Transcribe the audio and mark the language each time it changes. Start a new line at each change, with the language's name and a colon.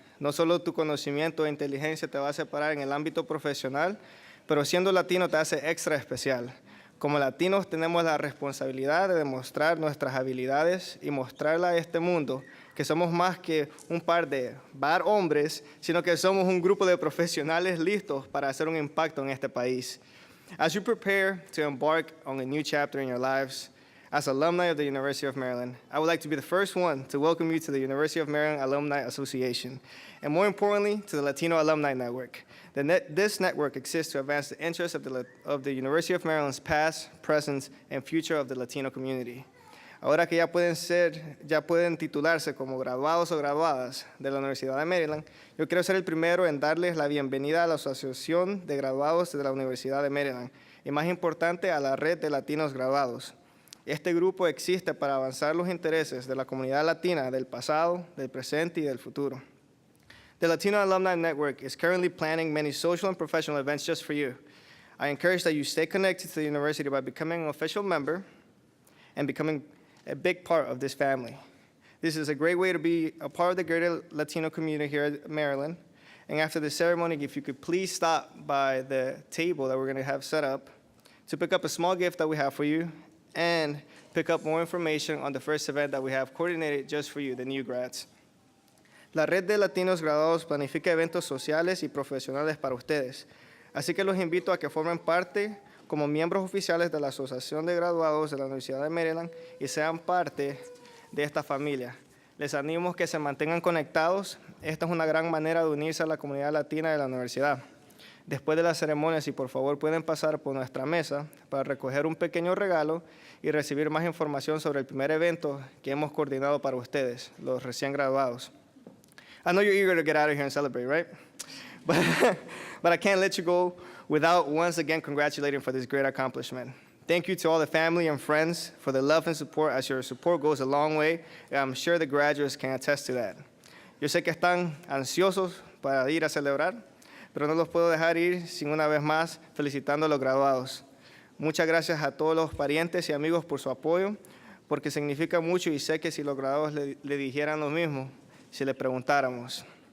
Spanish: No solo tu conocimiento e inteligencia te va a separar en el ámbito profesional, pero siendo latino te hace extra especial. Como latinos tenemos la responsabilidad de demostrar nuestras habilidades y mostrarle a este mundo que somos más que un par de bad hombres, sino que somos un grupo de profesionales listos para hacer un impacto en este país.
English: As you prepare to embark on a new chapter in your lives, as alumni of the University of Maryland, I would like to be the first one to welcome you to the University of Maryland Alumni Association, and more importantly, to the Latino Alumni Network. This network exists to advance the interests of the University of Maryland's past, present, and future of the Latino community.
Spanish: Ahora que ya pueden titularse como graduados o graduadas de la Universidad de Maryland, yo quiero ser el primero en darles la bienvenida a la Asociación de Graduados de la Universidad de Maryland, y más importante, a la red de latinos graduados. Este grupo existe para avanzar los intereses de la comunidad latina del pasado, del presente y del futuro.
English: The Latino Alumni Network is currently planning many social and professional events just for you. I encourage that you stay connected to the university by becoming an official member and becoming a big part of this family. This is a great way to be a part of the greater Latino community here at Maryland. And after the ceremony, if you could please stop by the table that we're going to have set up to pick up a small gift that we have for you and pick up more information on the first event that we have coordinated just for you, the new grads.
Spanish: La Red de Latinos Graduados planifica eventos sociales y profesionales para ustedes. Así que los invito a que formen parte como miembros oficiales de la Asociación de Graduados de la Universidad de Maryland y sean parte de esta familia. Les animo a que se mantengan conectados. Esta es una gran manera de unirse a la comunidad latina de la universidad. Después de la ceremonia, si por favor pueden pasar por nuestra mesa para recoger un pequeño regalo y recibir más información sobre el primer evento que hemos coordinado para ustedes, los recién graduados.
English: I know you're eager to get out of here and celebrate, right? But I can't let you go without once again congratulating for this great accomplishment. Thank you to all the family and friends for the love and support, as your support goes a long way, and I'm sure the graduates can attest to that.
Spanish: Yo sé que están ansiosos para ir a celebrar, pero no los puedo dejar ir sin una vez más felicitando a los graduados. Muchas gracias a todos los parientes y amigos por su apoyo, porque significa mucho y sé que si los graduados le dijeran lo mismo, si le preguntáramos.